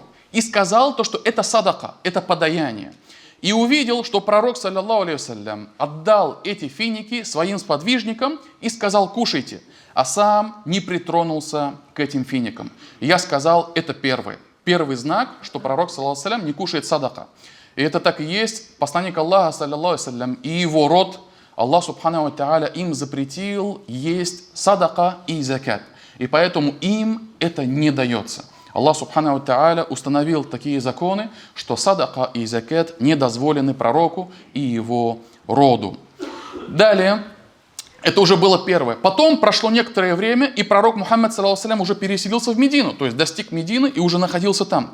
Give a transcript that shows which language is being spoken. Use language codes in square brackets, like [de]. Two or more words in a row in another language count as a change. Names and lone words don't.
[ru] И сказал то, что это садака, это подаяние. И увидел, что пророк, [ar] صلى الله عليه, [ru] отдал эти финики своим сподвижникам и сказал: «Кушайте», а сам не притронулся к этим финикам. И я сказал: это первый знак, что пророк, [ar] صلى الله عليه, [ru] не кушает садака. И это так и есть. Посланник Аллаха, [ar] صلى الله عليه, [ru] и его род, [ar] الله سبحانه وتعالى, [ru] им запретил есть садака и закат. И поэтому им это не дается. [ar] الله سبحانه وتعالى [ru] установил такие законы, что садака и закат не дозволены пророку и его роду. Далее, это уже было первое. Потом прошло некоторое время, и пророк Мухаммад, [ar] صلى الله عليه, [ru] уже переселился в Медину, то есть достиг Медины и уже находился там.